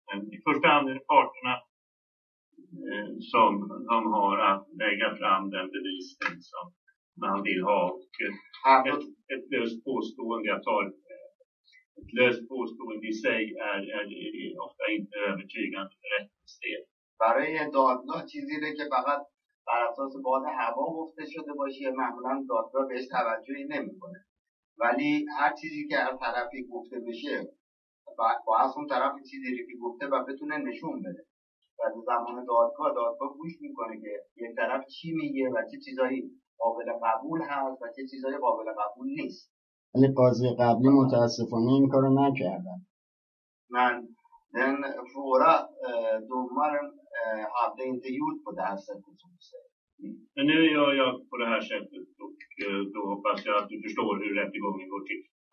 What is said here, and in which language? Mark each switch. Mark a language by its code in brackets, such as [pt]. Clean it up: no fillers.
[sv] Men i första hand är det parterna som de har att lägga fram den bevisning som man vill ha. Och ett löst påstående, jag tar ett löst påstående i sig är ofta inte övertygande för rättens del. [fa] برای دادگاه چیزی رو که فقط بر اساس باد هوا گفته شده باشه معمولا دادگاه بهش توجهی نمیکنه، ولی هر چیزی که از طرفی گفته بشه با از اون طرف چیزی رو که گفته و بتونه نشون بده و در زمان دادگاه گوش میکنه که یک طرف چی میگه و چه چیزایی قابل قبول هست و چه چیزایی قابل قبول نیست. ولی قاضی قبلی متاسفانه این کارو نکردن. من [sv] Den våra domaren hade inte gjort på det här sättet som du säger. Men nu gör jag på det här sättet och då hoppas jag att du förstår hur rättegången går till.